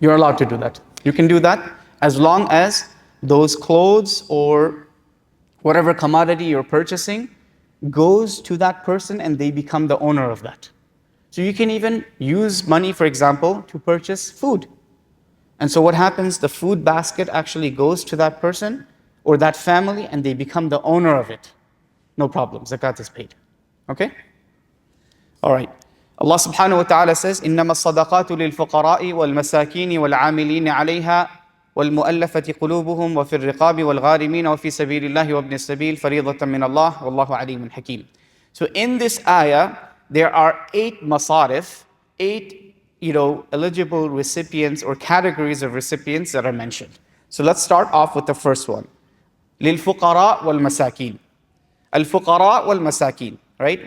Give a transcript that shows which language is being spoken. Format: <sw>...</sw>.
<en>You're allowed to do that. You can do that as long as those clothes or whatever commodity you're purchasing goes to that person and they become the owner of that. So you can even use money, for example, to purchase food. And so what happens? The food basket actually goes to that person or that family and they become the owner of it. No problem. Zakat is paid. Okay? All right. Allah subhanahu wa ta'ala says,</en> <ar>إِنَّمَا الصَّدَقَاتُ لِلْفُقَرَاءِ وَالْمَسَاكِينِ وَالْعَامِلِينَ عَلَيْهَا وَالْمُؤَلَّفَةِ قُلُوبُهُمْ وَفِي الرِّقَابِ وَالْغَارِمِينَ وَفِي سَبِيلِ اللَّهِ وَابْنِ السَّبِيلِ فَرِيضَةً مِّنَ اللَّهِ وَاللَّهُ عَلِيمٌ حَكِيمٌ.</ar> <en>So in this ayah, there are 8 masarif, 8 eligible recipients or categories of recipients that are mentioned. So let's start off with the first one.</en> <ar>لِلْفُقَرَاء وَالْمَسَاكِينَ. Al-fuqara wal-masakin.</ar> <en>Right?</en>